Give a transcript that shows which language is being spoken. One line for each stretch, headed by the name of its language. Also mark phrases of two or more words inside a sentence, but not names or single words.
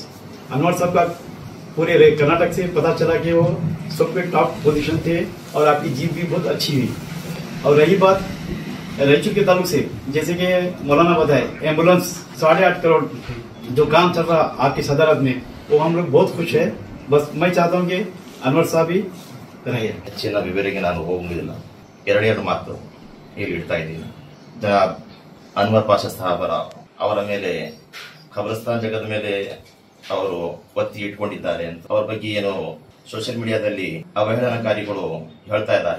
Hindi: अनवर साहब का पूरे कर्नाटक से पता चला कि वो सब पे
English: top position
Hindi: थे और आपकी जीत भी बहुत अच्छी हुई। और रही बात रायचूर के ताल्लुक से, जैसे कि मौलाना बताए, एम्बुलेंस 8.5 करोड़ जो काम चल रहा आपकी सदारत में, वो हम लोग बहुत खुश है। बस मैं चाहता हूँ कि अनवर साहब ही रहे।
Kannada: ಹೆಚ್ಚಿನ ವಿವರಿಗೆ ನಾನು ಹೋಗುವುದಿಲ್ಲ. ಎರಡೆರಡು ಮಾತು ಇಲ್ಲಿ ಇಡ್ತಾ ಇದ್ದೀನಿ. ಜನಾಬ್ ಅನ್ವರ್ ಪಾಷಾ ಸಾಹಬರ ಅವರ ಮೇಲೆ ಖಬರಸ್ತಾನ್ ಜಗದ ಮೇಲೆ ಅವರು ಒತ್ತಿ ಇಟ್ಕೊಂಡಿದ್ದಾರೆ ಅಂತ ಅವ್ರ ಬಗ್ಗೆ ಏನು ಸೋಷಿಯಲ್ ಮೀಡಿಯಾದಲ್ಲಿ ಅವಹೇಳನಕಾರಿಗಳು ಹೇಳ್ತಾ ಇದ್ದಾರೆ.